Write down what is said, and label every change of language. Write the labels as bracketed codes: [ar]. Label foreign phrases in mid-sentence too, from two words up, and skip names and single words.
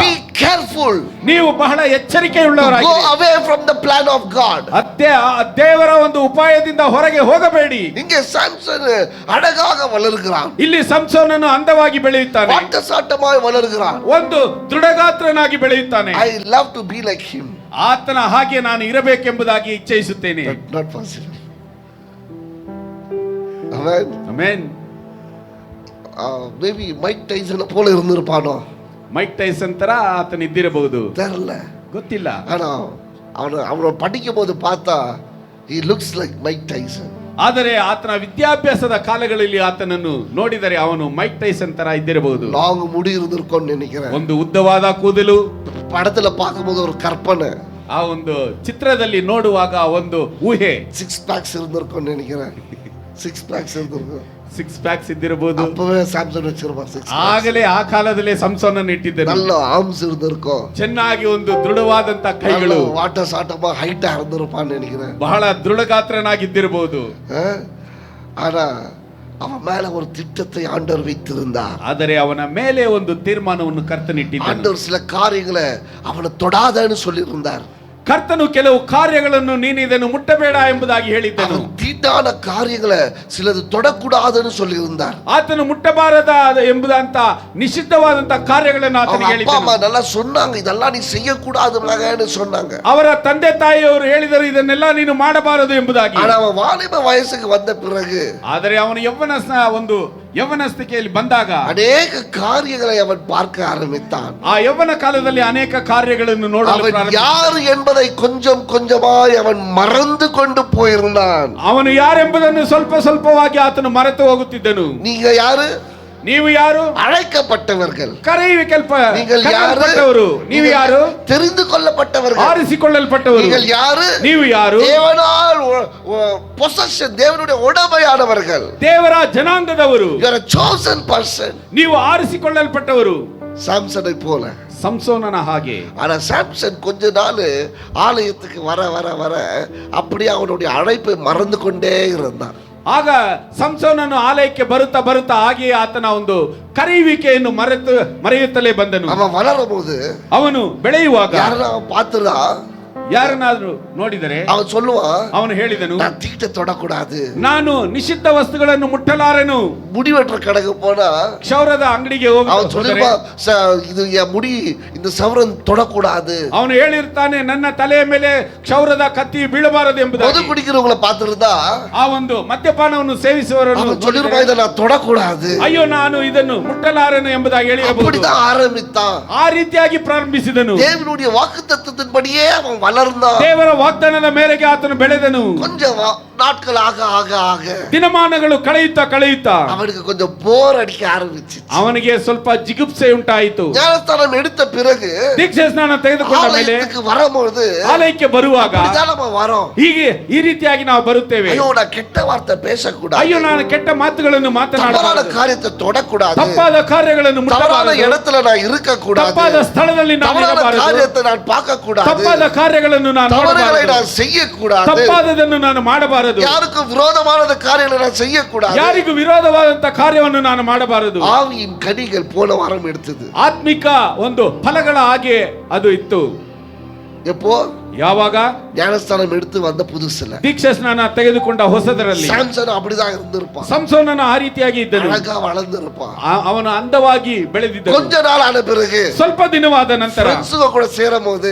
[en] Be careful. [kn] ನೀವು ಬಹಳ [en] Go [kn] ಎಚ್ಚರಿಕೆಯುಳ್ಳವರಾಗಿ [en] away from the plan of God. [kn] ದೇವರ ಒಂದು ಉಪಾಯದಿಂದ ಹೊರಗೆ ಹೋಗಬೇಡಿ. [ta] இங்கே சாம்சன் அழகாக வளர்கிறான். [kn] ಇಲ್ಲಿ ಸಂಸೋನನು ಅಂದವಾಗಿ ಬೆಳೆಯುತ್ತಾನೆ. [ta] வாட்டசாட்டமாய் வளர்கிறான். [kn] ಒಂದು ದೃಢಗಾತ್ರನಾಗಿ ಬೆಳೆಯುತ್ತಾನೆ. [en] I love to be like him. [kn] ಆತನ ಹಾಗೆ ನಾನು ಇರಬೇಕೆಂಬುದಾಗಿ ಇಚ್ಛಿಸುತ್ತೇನೆ. [en] Not possible. Amen. [kn] ಆಮೆನ್. [ta] Maybe Mike Tyson போல இருந்திருப்பானோ. [kn] ಮೈಕ್ ಟೈಸನ್ ತರ ಆತನ ಇದ್ದಿರಬಹುದು. [ta] தெரியல. [kn] ಗೊತ್ತಿಲ್ಲ. [ta] ஆனா அவனை படிக்கும் போது பார்த்தா [en] he looks like Mike Tyson. [kn] ಆದರೆ ಆತನ ವಿದ್ಯಾಭ್ಯಾಸದ ಕಾಲಗಳಲ್ಲಿ ಆತನನ್ನು ನೋಡಿದರೆ ಅವನು ಮೈಕ್ ಟೈಸನ್ ತರ ಇದ್ದಿರಬಹುದು. [ta] லாங் முடி இருந்திருக்கும்னு நினைக்கிறேன். [kn] ಒಂದು ಉದ್ದವಾದ ಕೂದಲು, [ta] படத்துல பார்க்கும்போது ஒரு கற்பனை, [kn] ಆ ಒಂದು ಚಿತ್ರದಲ್ಲಿ ನೋಡುವಾಗ ಒಂದು ಊಹೆ, [ta] 6 packs இருந்திருக்கும்னு நினைக்கிறேன். 6 packs இருந்திருக்கும். [kn] 6 ಪ್ಯಾಕ್ಸ್ ಇದ್ದಿರಬಹುದು. [ta] அப்பவே சாம்சன் வச்சிருப்பான் 6 packs. [kn] ಆಗಲೇ ಆ ಕಾಲದಲ್ಲೇ ಸಂಸೋನನ್ನು ಇಟ್ಟಿದ್ದನು. [ta] நல்ல ஆர்ம்ஸ் இருந்திருக்கும். [kn] ಚೆನ್ನಾಗಿ ಒಂದು ದೃಢವಾದಂತ ಕೈಗಳು, [ta] வாட்ட சாட்டமா ஹைட்டா இருந்திருப்பான்னு நினைக்கிறேன். [kn] ಬಹಳ ದೃಢಗಾತ್ರನಾಗಿದ್ದಿರಬಹುದು. [ta] ஆனா அவன் மேல ஒரு திட்டத்தை ஆண்டவர் வைத்திருந்தார். [kn] ಆದರೆ ಅವನ ಮೇಲೆ ಒಂದು ತೀರ್ಮಾನವನ್ನು ಕರ್ತನಿಟ್ಟಿದ್ದಾನೆ. [ta] ஆண்டவர் சில காரியங்களை அவனை தொடாதன்னு சொல்லியிருந்தார். [kn] ಕರ್ತನು ಕೆಲವು ಕಾರ್ಯಗಳನ್ನು ನೀನು ಇದನ್ನು ಮುಟ್ಟಬೇಡ ಎಂಬುದಾಗಿ ಹೇಳಿದ್ದನು. [ta] தீட்டான காரியங்களை சிலது தொடக்கூடாதுன்னு சொல்லியிருந்தார். [kn] ಆತನು ಮುಟ್ಟಬಾರದ ಎಂಬುದಂತ ನಿಷಿದ್ಧವಾದಂತ ಕಾರ್ಯಗಳನ್ನು ಆತನಿಗೆ [ta] அப்பா அம்மா [kn] ಹೇಳಿದ್ದನು. [ta] நல்லா சொன்னாங்க, இதெல்லாம் நீ செய்யக்கூடாதுன்னு சொன்னாங்க. [kn] ಅವರ ತಂದೆ ತಾಯಿಯವರು ಹೇಳಿದರು ಇದನ್ನೆಲ್ಲ ನೀನು ಮಾಡಬಾರದು ಎಂಬುದಾಗಿ. [ta] ஆனா அவன் வாலிப வயசுக்கு வந்த பிறகு [kn] ಆದರೆ ಅವನು ಯೌವನಸ್ಥಿತಿಯಲ್ಲಿ ಬಂದಾಗ [ta] அநேக காரியங்களை அவன் பார்க்க ஆரம்பித்தான். [kn] ಆ ಯೌವನ ಕಾಲದಲ್ಲಿ ಅನೇಕ ಕಾರ್ಯಗಳನ್ನು ನೋಡಲು [ta] அவன் [kn] ಪ್ರಾರಂಭಿಸಿದ. [ta] யார் என்பதை கொஞ்சம் கொஞ்சமாய் அவன் மறந்து கொண்டு போயிருந்தான். [kn] ಅವನು ಯಾರೆಂಬುದನ್ನು ಸ್ವಲ್ಪ ಸ್ವಲ್ಪವಾಗಿ ಆತನು ಮರೆತು ಹೋಗುತ್ತಿದ್ದನು. [ta] நீங்க யாரு? [kn] ನೀವು ಯಾರು? [ta] அழைக்கப்பட்டவர்கள். நீங்கள் யாரு? [kn] ಕರೆಯುವಿಕೆಲ್ಪಟ್ಟವರು. ನೀವು ಯಾರು? [ta] தெரிந்து கொள்ளப்பட்டவர்கள். [kn] ಆರಿಸಿಕೊಳ್ಳಲ್ಪಟ್ಟವರು. [ta] நீங்கள் யாரு? [kn] ನೀವು ಯಾರು? [ta] தேவனால் பொசஷன், தேவனுடைய உடமையானவர்கள். [kn] ದೇವರ ಜನಾಂಗದವರು. [en] You are a chosen person. [kn] ನೀವು ಆರಿಸಿಕೊಳ್ಳಲ್ಪಟ್ಟವರು. [ta] சாம்சனை போல. [kn] ಸಂಸೋನನ ಹಾಗೆ. [ta] ஆனா சாம்சன் கொஞ்ச நாள் ஆலயத்துக்கு வர வர வர அப்படியே அவனுடைய அழைப்பை மறந்து கொண்டே இருந்தான். [kn] ಆಗ ಸಂಸೋನನು ಆಲಯಕ್ಕೆ ಬರುತ್ತಾ ಬರುತ್ತಾ ಹಾಗೆಯೇ ಆತನ ಒಂದು ಕರೆಯುವಿಕೆಯನ್ನು ಮರೆಯುತ್ತಲೇ ಬಂದನು. [ta] அவன் வளரும் போது [kn] ಅವನು ಬೆಳೆಯುವಾಗ [ta] யாரா பாத்துறா, [kn] ಯಾರನ್ನಾದ್ರೂ ನೋಡಿದರೆ [ta] அவன் சொல்லுவான், [kn] ಅವನು ಹೇಳಿದನು, [ta] நான் தீட்ட தொடக்கூடாது, [kn] ನಾನು ನಿಷಿದ್ಧ ವಸ್ತುಗಳನ್ನು ಮುಟ್ಟಲಾರೆನು. [ta] முடி வெட்டுற கடைக்கு போனா [kn] ಕ್ಷೌರದ ಅಂಗಡಿಗೆ [ta] அவன் [kn] ಹೋಗಿ [ta] சொல்லுவான், இது என் முடி, இந்த சவரன் தொடக்கூடாது. [kn] ಅವನು ಹೇಳಿರ್ತಾನೆ, ನನ್ನ ತಲೆಯ ಮೇಲೆ ಕ್ಷೌರದ ಕತ್ತಿ ಬೀಳಬಾರದು [ta] மது [kn] ಎಂಬುದಾಗಿ. [ta] குடிக்கிறவங்களை பார்த்திருந்தா [kn] ಆ ಒಂದು ಮದ್ಯಪಾನವನ್ನು ಸೇವಿಸುವವರನ್ನು [ta] அவன் சொல்லிருப்பான், இதை நான் தொடக்கூடாது. [kn] ಅಯ್ಯೋ ನಾನು ಇದನ್ನು ಮುಟ್ಟಲಾರೆನು ಎಂಬುದಾಗಿ ಹೇಳಿರಬಹುದು. [ta] அப்படிதான் ஆரம்பித்தான். [kn] ಆ ರೀತಿಯಾಗಿ ಪ್ರಾರಂಭಿಸಿದನು. [ta] தேவனுடைய வாக்குத்தத்தத்தின்படியே அவன் வளர்ந்தான். [kn] ದೇವರ ವಾಗ್ದಾನದ ಮೇರೆಗೆ ಆತನು ಬೆಳೆದನು. [ta] கொஞ்சம் நாட்கள் ஆக ஆக ஆக [kn] ದಿನಮಾನಗಳು ಕಳೆಯುತ್ತಾ [ta] அவனுக்கு கொஞ்சம் போர் அடிக்க ஆரம்பிச்சு. [kn] ಅವನಿಗೆ ಸ್ವಲ್ಪ ಜಿಗುಪ್ಸೆ ಉಂಟಾಯಿತು. [ta] ஞானஸ்தானம் எடுத்த பிறகு [kn] ದೀಕ್ಷೆ ಸ್ನಾನ ತೆಗೆದುಕೊಂಡ ಮೇಲೆ [ta] ஆலயத்துக்கு வரும்போது [kn] ಆಲಯಕ್ಕೆ ಬರುವಾಗ [ta] அப்படிதான் நம்ம வரோம். [kn] ಹೀಗೆ ಈ ರೀತಿಯಾಗಿ ನಾವು ಬರುತ್ತೇವೆ. [ta] ஐயோ நான் கெட்ட வார்த்தை பேசக்கூடாது, [kn] ಅಯ್ಯೋ ನಾನು ಕೆಟ್ಟ ಮಾತುಗಳನ್ನು [ta] தவறான [kn] ಮಾತನಾಡಬಾರದು, [ta] காரியத்தை தொடக்கூடாது, [kn] ತಪ್ಪಾದ ಕಾರ್ಯಗಳನ್ನು [ta] தவறான [kn] ಮುಟ್ಟಬಾರದು, [ta] இடத்துல நான் இருக்க கூடாது, [kn] ತಪ್ಪಾದ ಸ್ಥಳದಲ್ಲಿ ನಾನು [ta] தவறான [kn] ಇರಬಾರದು, [ta] காரியத்தை நான் பார்க்க கூடாது, [kn] ತಪ್ಪಾದ ಕಾರ್ಯಗಳನ್ನು ನಾನು [ta] தவறுகளை [kn] ಮಾಡಬಾರದು, [ta] நான் செய்யக்கூடாது, [kn] ತಪ್ಪಾದದನ್ನು ನಾನು ಮಾಡಬಾರದು, [ta] யாருக்கும் விரோதமானத காரியங்களை நான் செய்யக்கூடாது. [kn] ಯಾರಿಗೂ ವಿರೋಧವಾದಂತ ಕಾರ್ಯವನ್ನು ನಾನು ಮಾಡಬಾರದು. [ta] ஆவியின் கனிகள் போன வாரம் எடுத்தது. [kn] ಆತ್ಮಿಕ ಒಂದು ಫಲಗಳ ಹಾಗೆ ಅದು ಇತ್ತು. [ta] எப்போ? [kn] ಯಾವಾಗ? [ta] ஞானஸ்தானம் எடுத்து வந்த புதுசுல. [kn] ದೀಕ್ಷಾ ಸ್ನಾನ ತೆಗೆದುಕೊಂಡ ಹೊಸದರಲ್ಲಿ [ta] சாம்சன் அப்படிதான் இருந்திருப்பான். [kn] ಸಂಸೋನನ ಆ ರೀತಿಯಾಗಿ ಇದ್ದನು. [ta] அழகா வளர்ந்திருப்பான். [kn] ಅವನು ಅಂದವಾಗಿ ಬೆಳೆದಿದ್ದನು. [ta] கொஞ்ச நாள் ஆன பிறகு [kn] ಸ್ವಲ್ಪ ದಿನವಾದ ನಂತರ [ta] ஃப்ரெண்ட்ஸுங்க கூட சேரும்போது